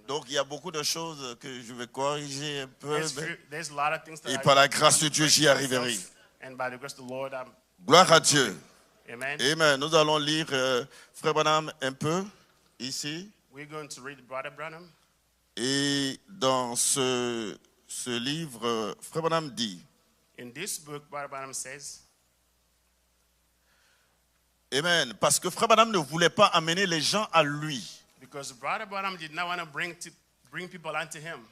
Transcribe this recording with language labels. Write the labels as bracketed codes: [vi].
[fr] Donc, il y a beaucoup de choses que je vais corriger un peu. [en] There's a lot of things that [fr] Et [en] I [fr] par la [en] used to [fr] grâce de Dieu, j'y arriverai. [en] myself, and by the grace of the Lord, I'm. [fr] Gloire à Dieu. Amen. Amen. Nous allons lire Frère Branham un peu ici. [en] We're going to read Brother Branham. [fr] Et dans ce livre, Frère Branham dit, [en] In this book, Brother Branham says, Amen. [fr] Parce que Frère Branham ne voulait pas amener les gens à lui. [en] because Brother Branham did not want to bring people unto him.